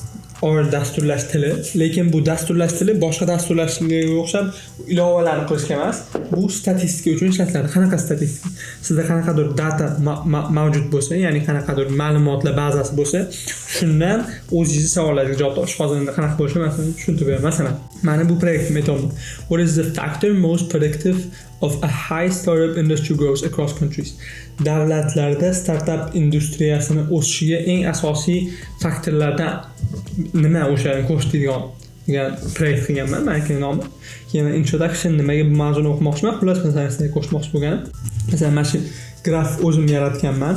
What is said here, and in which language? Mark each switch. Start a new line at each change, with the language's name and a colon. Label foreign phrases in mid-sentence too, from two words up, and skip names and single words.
Uzbek: R dasturlash tili, lekin bu dasturlash tili boshqa dasturlashga o'xshab ilovalarni qilishga emas. Bu statistika uchun ishlatiladi. Qanaqa statistika? Sizda qanaqadir data mavjud bo'lsa, ya'ni qanaqadir ma'lumotlar bazasi bo'lsa, shundan o'zingiz savollarga javob topish. Hozir endi qanaqa bo'lishi masalan tushuntirib beraman. Masalan, mana bu proyektni aytaman.
English: What is the factor most predictive of a high startup industry growth across countries?
Uzbek: Davlatlarda startup industriyasini o'sishiga eng asosiy faktorlardan nima o'shani ko'rsatadigan degan proyekt qilganman. Meniki nomi. Keyin introduction nimaga bu mavzuni o'qimoqchiman, xullas masalasini ko'rsatmoqchi bo'lganim. Masalan, mana shu graf o'zim yaratganman.